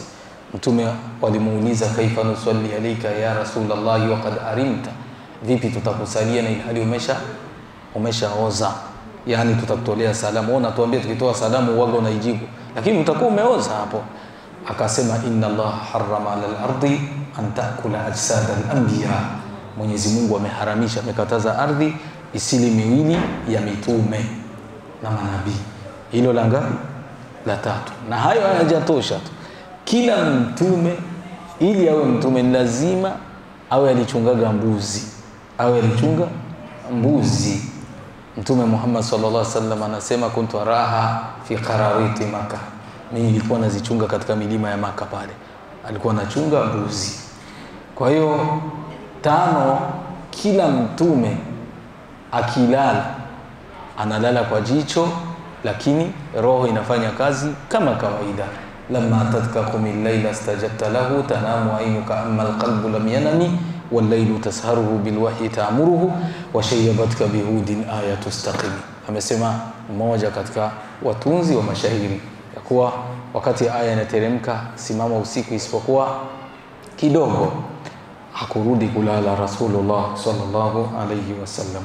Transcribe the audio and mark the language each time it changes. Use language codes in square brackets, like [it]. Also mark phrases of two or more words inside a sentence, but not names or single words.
[sw] Mtume walimuuliza [ar] كيف نصلي عليك يا رسول الله وقد أرمت, [sw] vipi tutakusalia na ilhali umeshaoza? Yani tutakutolea salamu, ona tuambie tukitoa salamu uwaga unaijibu, lakini utakuwa umeoza hapo. Akasema [ar] إن الله حرم على الأرض أن تأكل أجساد الأنبياء, [sw] Mwenyezi Mungu ameharamisha, amekataza ardhi isili miwili ya mitume na manabii. Hilo la ngapi? La tatu. Na hayo hayajatosha tu, kila mtume ili awe mtume lazima awe alichungaga mbuzi, awe alichunga mbuzi. Mtume Muhammad [ar] صلى الله عليه وسلم [sw] anasema [ar] كنت أرعاها في قراريط مكة, [sw] mimi nilikuwa nazichunga katika milima ya Makkah pale, alikuwa anachunga mbuzi. Kwa hiyo tano, kila mtume akilala analala kwa jicho, lakini roho inafanya kazi kama kawaida. [ar] لما تأتكم الليلة استجبت له تنام عينك أما القلب لم ينم والليل تسهره بالوحي تأمره وشيبتك بهود آية استقم. [sw] Amesema mmoja katika watunzi wa mashairi ya kuwa wakati aya inateremka simama usiku isipokuwa kidogo, hakurudi kulala Rasulullah [ar] صلى الله عليه وسلم.